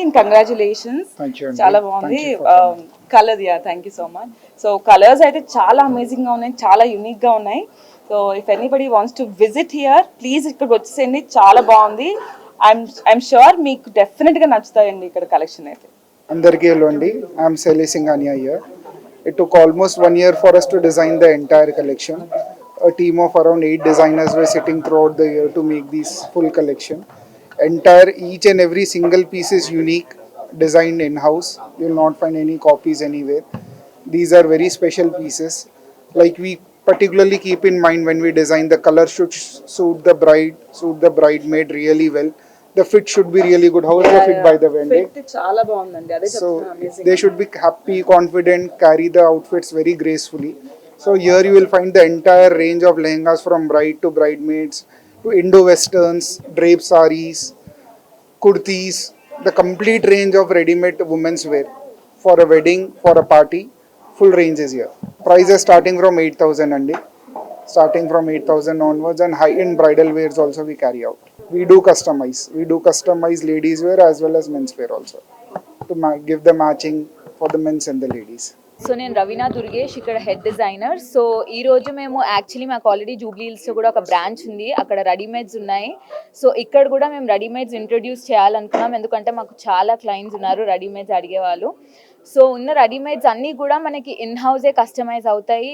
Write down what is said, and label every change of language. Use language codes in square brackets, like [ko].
[en] and congratulations, [te] చాలా బాగుంది. Colour, yeah, [en] Thank you so much. [te] So colours అయితే చాలా అమేజింగ్గా ఉన్నాయి, చాలా యూనిక్గా ఉన్నాయి. [en] so if anybody wants to visit here, please [te] ఇక్కడికి వచ్చేసేయండి. చాలా బాగుంది. [en] I'm sure [te] మీకు డెఫినెట్గా నచ్చుతాయండి ఇక్కడ కలెక్షన్ అయితే. అందరికీ హలో అండి, [en] I'm Sally Singhania here. It took almost 1 year for us to design the entire collection. A team of around 8 designers were sitting throughout the year to make this full collection. Each and every single piece is unique, designed in-house. You will not find any copies anywhere. These are very special pieces. Like we particularly keep in mind when we design, the color should suit the bride, suit the bridesmaid really well. The fit should be really good. How is the fit, by the way? [te] Fit చాలా బాగుందండి. అదే [en] So [te] చెప్తున్నా, amazing. [en] they should be happy, confident, carry the outfits very gracefully. So here you will find the entire range of lehengas from bride to bridesmaids to Indo-Westerns, drape sarees, kurtis, the complete range of ready-made women's wear for a wedding, for a party. Full range is here. Prices starting from 8,000 andi. Starting from 8,000 onwards, and high-end bridal wears also we carry out. We do customize ladies wear as well as men's wear also to give the matching for the men's and the ladies. [te] So నేను రవీనా దుర్గేష్, ఇక్కడ head designer. So ఈ రోజు మేము actually మాకు already Jubilee హిల్స్లో కూడా ఒక branch ఉంది, అక్కడ రెడీమేడ్స్ ఉన్నాయి. సో ఇక్కడ కూడా మేము రెడీమేడ్స్ ఇంట్రొడ్యూస్ చేయాలనుకున్నాం, ఎందుకంటే మాకు చాలా క్లయింట్స్ ఉన్నారు రెడీమేడ్స్ అడిగేవాళ్ళు. సో ఉన్న రెడీమేడ్స్ అన్నీ కూడా మనకి ఇన్ హౌసే కస్టమైజ్ అవుతాయి.